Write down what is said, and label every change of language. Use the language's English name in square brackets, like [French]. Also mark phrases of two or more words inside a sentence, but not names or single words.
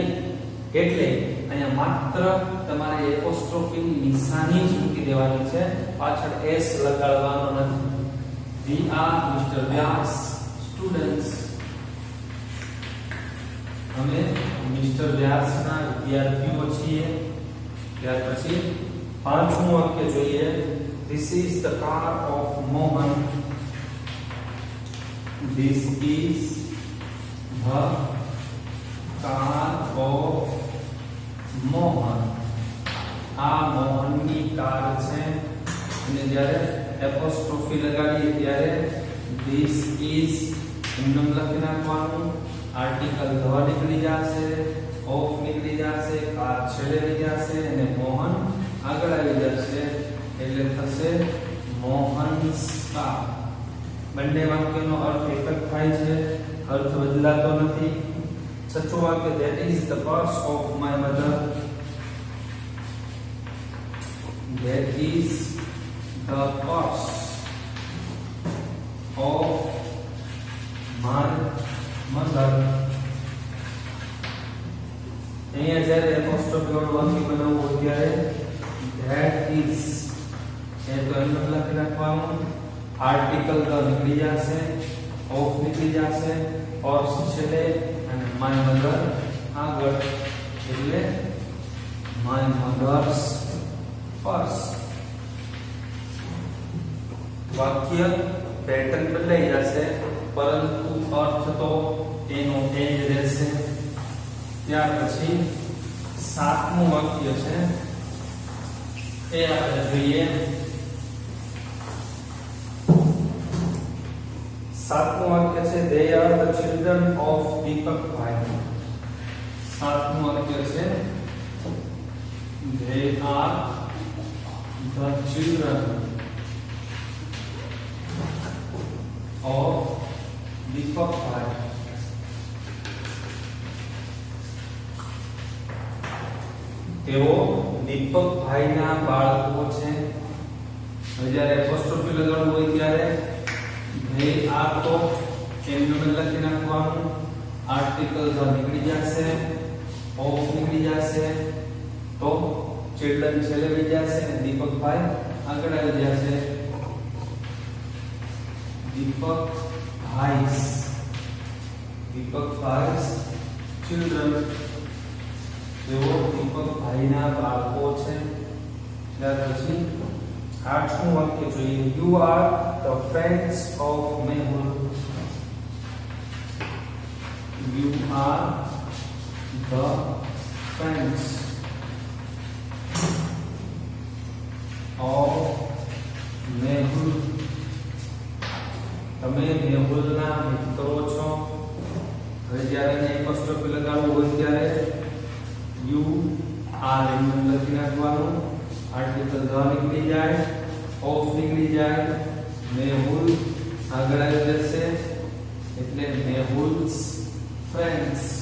[Gujarati] એટલે અહીંયા માત્ર તમારે એપોસ્ટ્રોફીની નિશાની જ મૂકી દેવાની છે, પાછળ એસ લગાડવાનો નથી. [English] We are Mister Vyas students. [Gujarati] અમે મિસ્ટર વ્યાસના વિદ્યાર્થીઓ છીએ. ત્યાર પછી પાંચમું વાક્ય જોઈએ, [English] This is the car of Mohan. This is the car of Mohan. [Gujarati] આ મોહનની કાર છે. અને જ્યારે એપોસ્ટ્રોફી લગાડીએ ત્યારે [English] this is [Gujarati] એમ લખી નાખવાનું. [English] article the [Gujarati] નીકળી જશે, ઓફ નીકળી જશે, કાર છેલ્લે આવી જશે અને મોહન આગળ આવી જશે. એટલે થશે [English] Mohan's car. [Gujarati] બંને વાક્યનો અર્થ એક જ થાય છે, અર્થ બદલાતો નથી. છઠ્ઠું વાક્ય, [English] that is the purse of my mother. That is the purse of my mother. [Gujarati] અહીંયા જ્યારે એપોસ્ટ્રોફી વાળું વાક્ય બનાવવું હોય ત્યારે [English] that is [Gujarati] એ તો એમ લખી નાખવાનું. [English] article the [Gujarati] નીકળી જશે, ઓફ નીકળી જશે, પર્સ છેલ્લે અને [English] my mother [Gujarati] આગળ. [English] એટલે my mother's purse. [Gujarati] વાક્ય પેટર્ન બદલાઈ જશે પરંતુ અર્થ તો એનો એ જ રહેશે. ત્યાર પછી સાતમું વાક્ય છે એ આપણે જોઈએ. સાતમું વાક્ય છે, [English] they are the children of દીપકભાઈ. [Gujarati] સાતમું વાક્ય છે, [English] they are the children of દીપકભાઈ. [Gujarati] તેઓ દીપકભાઈના બાળકો છે. હવે જ્યારે એપોસ્ટ્રોફી લગાડવું હોય ત્યારે [English] they are [Gujarati] તો એમનું લખી નાખવાનું. [English] article the [Gujarati] નીકળી જશે, ઓફ નીકળી જશે, તો ચિલ્ડ્રન છેલ્લે વહી જશે અને દીપકભાઈ આગળ આવી જશે. દીપકભાઈ's children, તેઓ દીપકભાઈના બાળકો છે. ત્યાર પછી 8મું વાક્ય જોઈએ. [English] You are the friends of Mehul. You are the friends of Mehul. [Gujarati] તમે મેહુલના મિત્રો છો. હવે જ્યારે એપોસ્ટ્રોફી લગાડવું હોય ત્યારે [English] you are [Gujarati] એમ લખી નાખવાનું. આર્ટિકલ ધ નીકળી જાય, ઓફ નીકળી જાય, મેહુલ આગળ આવી જશે એટલે [English] Mehul's friends.